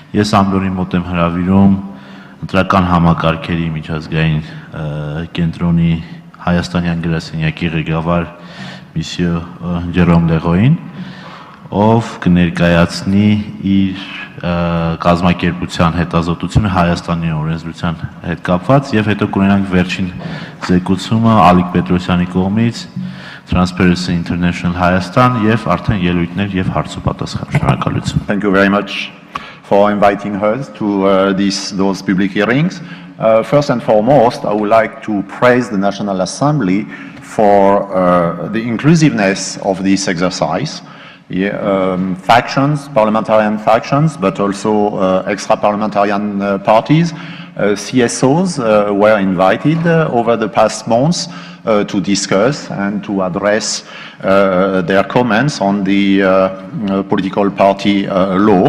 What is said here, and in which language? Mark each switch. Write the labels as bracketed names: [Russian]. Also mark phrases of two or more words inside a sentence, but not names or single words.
[Armenian] Ես Անդորի մոտ եմ հրավիրում ընտրական համակարգերի միջազգային կենտրոնի հայաստանյան գրասենյակի ղեկավար Միսյո Ջերոմ Լեղոին, ով կներկայացնի իր կազմակերպության հետազոտությունը Հայաստանի օրենսդրության հետ կապված եւ հետո կունենանք վերջին զեկուցումը Ալիկ Պետրոսյանի կողմից Transparency International Հայաստան եւ արդեն ելույթներ եւ հարցոպատասխան. Շնորհակալություն. [English] Thank you very much for inviting us to those public hearings. First and foremost, I would like to praise the National Assembly for the inclusiveness of this exercise. Factions, parliamentarian factions, but also extra-parliamentarian parties, CSOs were invited over the past months to discuss and to address their comments on the political party law.